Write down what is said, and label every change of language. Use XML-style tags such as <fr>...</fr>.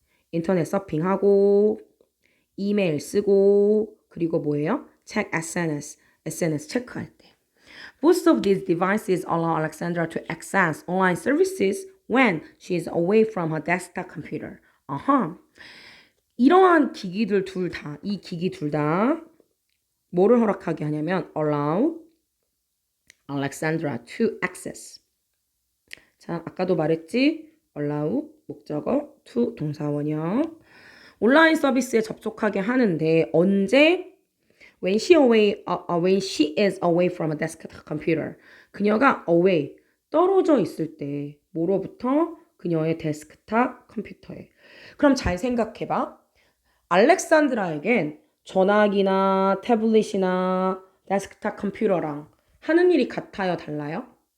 <ko>인터넷 서핑하고 이메일 쓰고 그리고 뭐예요?</ko> <en>check SNS</en> <ko>체크할 때.</ko> <en>Both of these devices allow Alexandra to access online services when she is away from her desktop computer.</en> <ko>이러한 기기들 이 기기 둘 다 뭐를 허락하게 하냐면</ko> <en>allow Alexandra to access.</en> <ko>자, 아까도 말했지? allow 목적어 to 동사원형. 온라인 서비스에 접속하게 하는데 언제?</ko> <en>When she is away from a desktop computer.</en> <ko>그녀가 away, 떨어져 있을 때 뭐로부터? 그녀의 데스크탑 컴퓨터에. 그럼 잘 생각해봐. 알렉산드라에겐 전화기나 태블릿이나 데스크탑 컴퓨터랑 하는 일이 같아요, 달라요?</ko>